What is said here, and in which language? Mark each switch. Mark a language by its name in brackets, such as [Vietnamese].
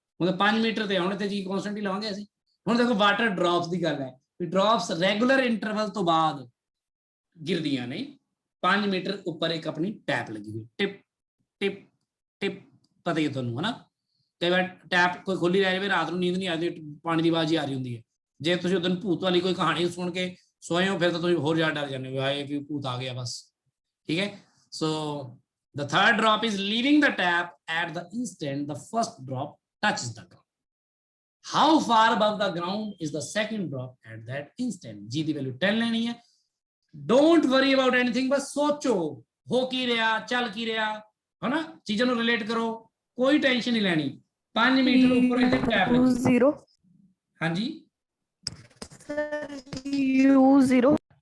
[Hindi] मतलब 5 मीटर [Punjabi] ਤੇ ਆਉਣੇ ਤੇ ਜੀ ਕਨਸਟੈਂਟ ਹੀ ਲਵਾਂਗੇ ਅਸੀਂ। ਹੁਣ ਦੇਖੋ ਵਾਟਰ ਡ੍ਰੌਪਸ ਦੀ ਗੱਲ ਹੈ ਵੀ ਡ੍ਰੌਪਸ ਰੈਗੂਲਰ ਇੰਟਰਵਲ ਤੋਂ ਬਾਅਦ ਗਿਰਦੀਆਂ ਨੇ 5 ਮੀਟਰ ਉੱਪਰ ਇੱਕ ਆਪਣੀ ਟੈਪ ਲੱਗੀ ਹੋਈ, ਟਿਪ ਟਿਪ ਟਿਪ, ਪਤਾ ਹੀ ਤੁਹਾਨੂੰ ਹਨਾ। ਕਈ ਵਾਰ ਟੈਪ ਕੋਈ ਖੋਲੀ ਰਹਿ ਜਾਵੇ, ਰਾਤ ਨੂੰ ਨੀਂਦ ਨਹੀਂ ਆਉਂਦੀ, ਪਾਣੀ ਦੀ ਆਵਾਜ਼ ਹੀ ਆ ਰਹੀ ਹੁੰਦੀ ਹੈ। ਜੇ ਤੁਸੀਂ ਉਦੋਂ ਭੂਤ ਵਾਲੀ ਕੋਈ ਕਹਾਣੀ ਸੁਣ ਕੇ ਸੋਏ ਹੋ, ਫਿਰ ਤਾਂ ਤੁਸੀਂ ਹੋਰ ਜ਼ਿਆਦਾ ਡਰ ਜਾਂਦੇ ਹੋ, ਆਏ ਵੀ ਭੂਤ ਆ ਗਿਆ ਬਸ, ਠੀਕ ਹੈ। [English] So the third drop is leaving the tap at the instant the first drop touches the ground. How far above the ground is the second drop at that instant? [Punjabi] G ਦੀ value 10 ਲੈਣੀ ਹੈ। [English] Don't worry about anything, [Punjabi] ਬਸ ਸੋਚੋ ਹੋ ਕੀ ਰਿਹਾ, ਚੱਲ ਕੀ ਰਿਹਾ, ਹਨਾ, ਚੀਜ਼ਾਂ ਨੂੰ ਰਿਲੇਟ ਕਰੋ, ਕੋਈ ਟੈਨਸ਼ਨ ਨਹੀਂ ਲੈਣੀ। 5 ਮੀਟਰ ਉੱਪਰ ਇੱਥੇ ਟੈਪ ਲੱਗੀ। 0 ਹਾਂਜੀ ਸਰ, U0